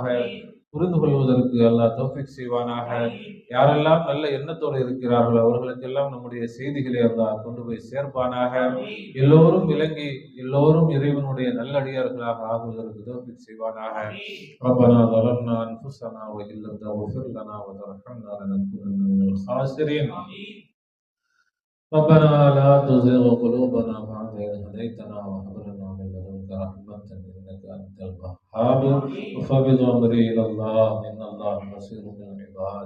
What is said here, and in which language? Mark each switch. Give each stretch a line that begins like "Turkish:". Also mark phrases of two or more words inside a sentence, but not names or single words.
Tamil: புரிந்து கொள்வதற்கு அல்லாஹ் தௌஃபீக் செய்வானாக. யாரெல்லாம் நல்ல எண்ணத்தோடு இருக்கிறார்களோ அவர்களுக்கெல்லாம் நம்முடைய செய்திகளை அல்லாஹ் கொண்டு போய் சேர்ப்பானாக. எல்லோரும் விளங்கி எல்லோரும் இறைவனுடைய நல்லடியார்களாக ஆகுவதற்கு தௌஃபீக் செய்வானாக.
Arabic: ரப்பனா ظلمنا أنفسنا وإن لم تغفر لنا وترحمنا لنكونن من الخاسرين. ربنا لا تزغ قلوبنا بعد إذ هديتنا وهب لنا من لدنك رحمة إنك أنت الوهاب. وفوض أمري إلى الله إن الله بصير بالعباد.